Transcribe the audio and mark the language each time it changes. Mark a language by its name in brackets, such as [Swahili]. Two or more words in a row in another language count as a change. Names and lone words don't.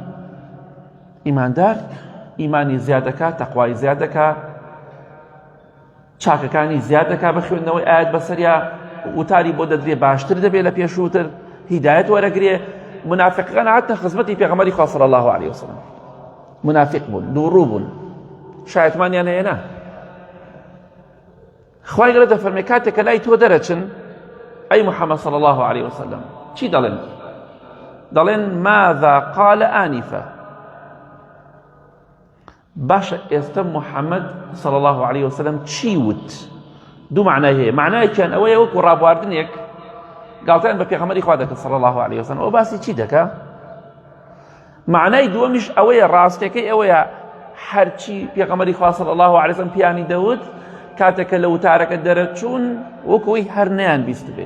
[Central Kurdish] ئیماندار ئیمانی زیاد دەکات، تەقوای زیاد دەکات، چاکەکانی زیاد دەکات بە خوێندنەوەی ئاەت بەسەریا، وتاری بۆ دەدرێ باشتر دەبێت لە پێشووتر، هیدایەت وەرەگرێ. منافقەکان هاتنە خزمەتی پێغەمبەری خوا [Arabic] صلی الله عليه وسلم، [Central Kurdish] منافق بوون، دووڕوو بوون، شایەتمانیان هەیە. خی گەورە دەفەرمێ کاتێککە لای تۆ دەرەچن ئەی محەممەد [Arabic] صلی الله عليه وسلم [Central Kurdish] چی دەڵێن؟ [Arabic] دەڵێن ماذا قال آنفا. [Central Kurdish] باشە ئێستا محەممەد [Arabic] صلی الله عليه وسلم [Central Kurdish] چی وت؟ دوو معنای هەیە. معنایەکیان ئەوەیە وەکو ڕابواردنێک گاڵتەیان بە پێغەمبەری خوا دەکات [Arabic] صلی الله عليه وسلم، [Central Kurdish] ئەو باسی چی دەکات؟ معنای دووەمیش ئەوەیە، ڕاستیەکەی ئەوەیە هەرچی پێغەمبەری خوا [Arabic] صلی الله عليه وسلم [Central Kurdish] پیانی دەوت کاتێکە لە وتارەکە دەرەچوون وەکوی هەر نەیان بیست بێ.